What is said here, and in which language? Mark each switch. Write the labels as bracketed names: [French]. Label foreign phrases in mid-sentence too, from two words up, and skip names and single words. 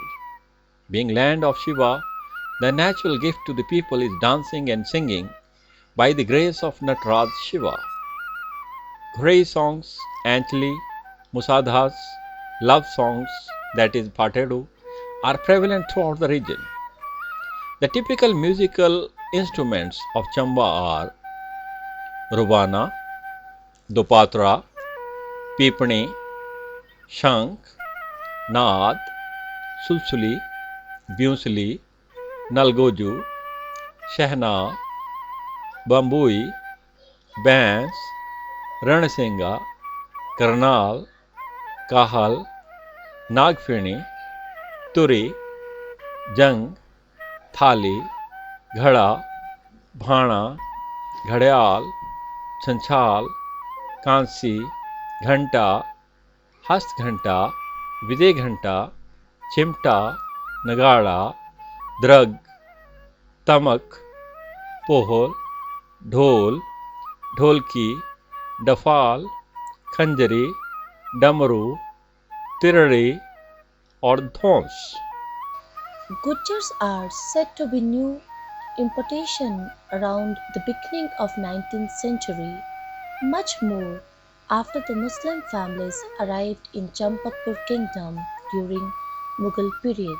[English] Being land of Shiva, the natural gift to the people is dancing and singing by the grace of Nataraj Shiva. Ghurei songs, Anchali, Musadhas, love songs, that is Patadu, are prevalent throughout the region. The typical musical instruments of Chamba are Rubana, Dopatra, Pipani, Shank, Naad, Sulsuli, Bunsuli, Nalgoju, Shehna, Bambui, Bans, Ranasinga, Karnal, Kahal, Nagfini, Turi, Jang, Thali, [Hindi] घड़ा, भाणा, घड़ियाल, छंछाल, कांसी, घंटा, हस्त घंटा, विजय घंटा, चिमटा, नगाड़ा, द्रग, तमक, पोहल, ढोल, ढोलकी, डफाल, खंजरी, डमरू, तिरड़ी और धौंस। [English] Gujars are said to be new importation around the beginning of 19th century, much more after the Muslim families arrived in Champakpur kingdom during Mughal period.